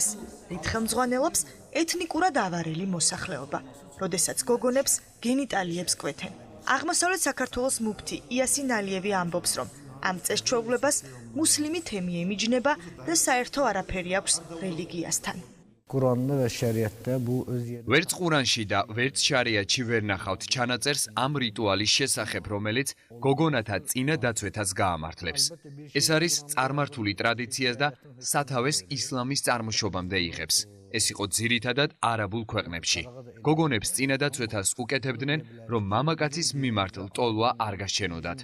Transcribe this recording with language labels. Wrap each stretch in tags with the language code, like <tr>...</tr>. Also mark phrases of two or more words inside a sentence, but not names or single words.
<ka>რით ხელმძღვანელობს ეთნიკურად ავარელი მოსახლეობა, როდესაც გოგონებს გენიტალიებს კვეთენ. აღმოსავლეთ საქართველოს მუფთი იასინ ალიევი ამბობს, რომ ამ წესჩვეულებას მუსლიმი თემი ემიჯნება და საერთო არაფერი აქვს რელიგიასთან.</ka> <az>Quranda və şəriətdə bu öz yerində</az> <ka>ვერც ყურანში და ვერც შარიათში ვერ ნახავთ ჩანაწერს ამ რიტუალის შესახებ, რომელიც გოგონათა წინა დაცვეთას გაამართლებს. ეს არის წარმართული ტრადიციას და სათავეს ისლამის წარმოშობამდე იღებს. ეს იყო ძირითადად არაბულ ქვეყნებში. გოგონებს წინა დაცვეთას უკეთებდნენ, რომ მამაკაცის მიმართ ლტოლვა არ გასჩენოდათ.</ka>